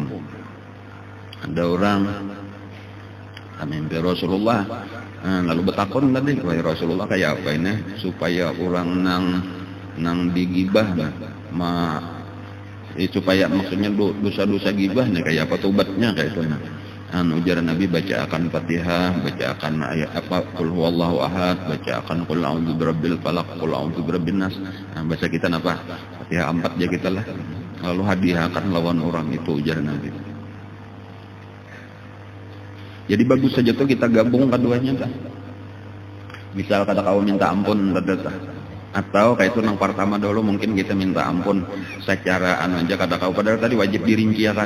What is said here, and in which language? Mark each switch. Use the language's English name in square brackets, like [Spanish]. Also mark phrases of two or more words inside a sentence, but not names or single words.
[Banjar] Ada orang mimpi Rasulullah, lalu betakon tadi, wahai Rasulullah kayak apa ini supaya orang nang digibah supaya maksudnya dosa-dosa gibah nih kayak apa tobatnya kayak itu nah. Ujar Nabi baca akan Fatihah, baca akan ayat apa [Arabic] قل هو الله أحد, [Banjar] baca akan [Arabic] قل أعوذ برب الفلق, قل أعوذ برب الناس. [Banjar] Bahasa kita apa? Fatihah 4 aja kita lah. Lalu hadiahkan lawan orang itu ujar Nabi. Jadi bagus saja tuh kita gabung keduanya kan. Misal kata kau minta ampun atau kayak itu yang pertama dulu mungkin kita minta ampun secara aja kata kau padahal tadi wajib dirinciakan.